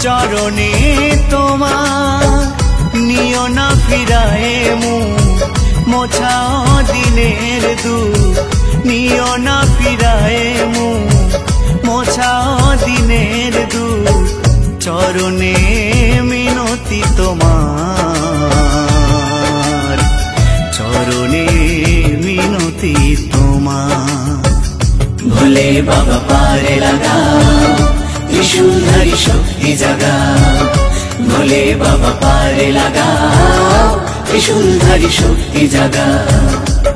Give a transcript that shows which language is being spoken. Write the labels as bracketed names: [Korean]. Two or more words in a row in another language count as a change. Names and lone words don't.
[Bangla] চরণে তোমার নিয়ো না ফিরায়ে মুখ মোছাও দিনের দুখ নিয়ো না ফিরায়ে মুখ মোছাও দিনের দুখ চরণে মিনতি তোমার চরণে মিনতি তোমার [Hindi] भोले बाबा पारे लगाओ त्रिशूलधारी शक्ति जगाओ भोले बाबा पारे लगाओ त्रिशूलधारी शक्ति जगाओ।